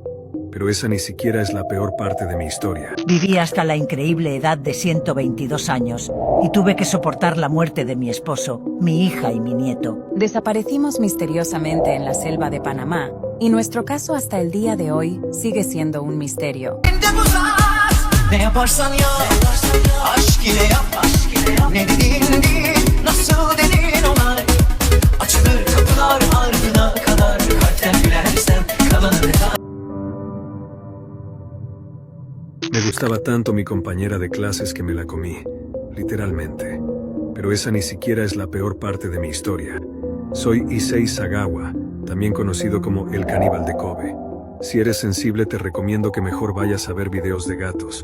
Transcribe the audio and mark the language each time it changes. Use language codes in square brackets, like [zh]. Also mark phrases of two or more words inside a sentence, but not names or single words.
[es] Pero esa ni siquiera es la peor parte de mi historia. Viví hasta la increíble edad de 122 años y tuve que soportar la muerte de mi esposo, mi hija y mi nieto. Desaparecimos misteriosamente en la selva de Panamá y nuestro caso hasta el día de hoy sigue siendo un misterio. [tr] Ne yaparsan yap, aşk ile yap, ne dediğin değil, nasıl dedin onay. Açılır kapılar ardına kadar, kalpten gülersen kalanı da. [es] Me gustaba tanto mi compañera de clases que me la comí, literalmente. Pero esa ni siquiera es la peor parte de mi historia. Soy Issei Sagawa, también conocido como el caníbal de Kobe. Si eres sensible te recomiendo que mejor vayas a ver videos de gatos.